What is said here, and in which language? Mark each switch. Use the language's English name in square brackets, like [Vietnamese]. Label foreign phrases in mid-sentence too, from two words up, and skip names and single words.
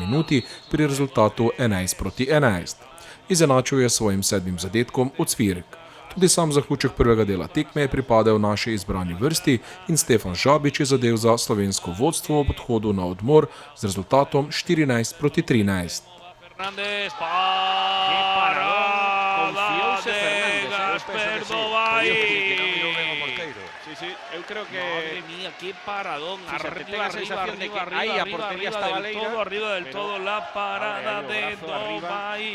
[Slovenian] minuti pri rezultatu 11-11. Izenačil je svojim 7. zadetkom Ucvirk. Tudi sam zaključek prvega dela tekme je pripadel naši izbrani vrsti in Stefan Žabič je zadel za slovensko vodstvo ob odhodu na odmor z rezultatom 14-13. [Spanish] Fernández para Gasper Dubái. Sí, eu creo que madre mía, qué paradón. Arriba del todo la parada de Dubái.